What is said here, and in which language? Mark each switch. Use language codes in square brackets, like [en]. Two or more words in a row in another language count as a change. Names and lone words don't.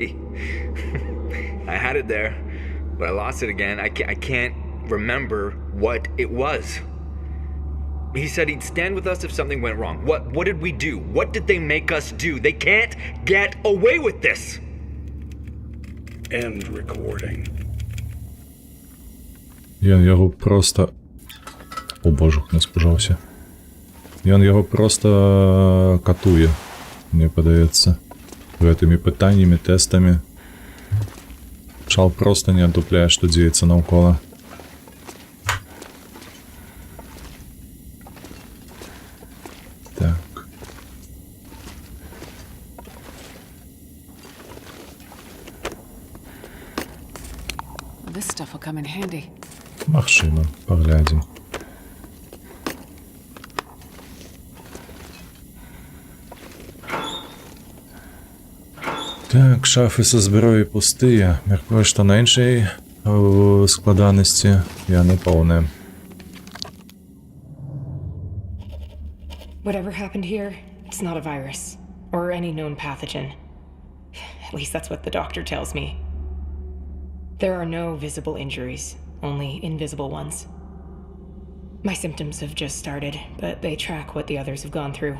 [en] I had it there, but I lost it again. I can't remember what it was. He said he'd stand with us if something went wrong. What did we do? What did they make us do? They can't get away with this! End recording. [be] Ён його просто... О боже, не спужався. Ён його просто катує, мені подається. Гэтымі пытаннямі, тэстамі. Шал просто не адупляе, што дзеецца наўкола. Так. [en] This stuff will come in handy. [be] Магчыма, паглядзім. Так, шафы са зброяй пустыя. Мяркую, што на іншай складанасці яны поўныя. [en] Whatever happened here, it's not a virus or any known pathogen. At least that's what the doctor tells me. There are no visible injuries, only invisible ones. My symptoms have just started, but they track what the others have gone through.